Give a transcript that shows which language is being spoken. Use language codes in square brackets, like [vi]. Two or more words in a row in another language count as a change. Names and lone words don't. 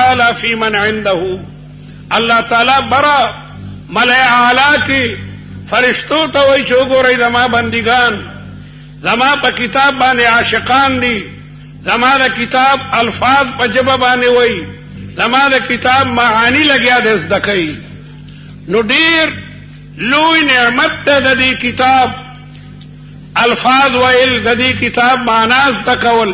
[ar] فی من عنده [ur] اللہ تعالی برا ملائے اعلی کی [ps] فرشتوں ته وایي چې وګورئ زما بندگان زما په کتاب باندې عاشقان دي زما د کتاب الفاظ په ژبه باندې وایي زما د کتاب معانی لګیا د زده کوي نو ډیر لوی نعمت ته د دې کتاب الفاظ ویل د دې کتاب معنا زده کول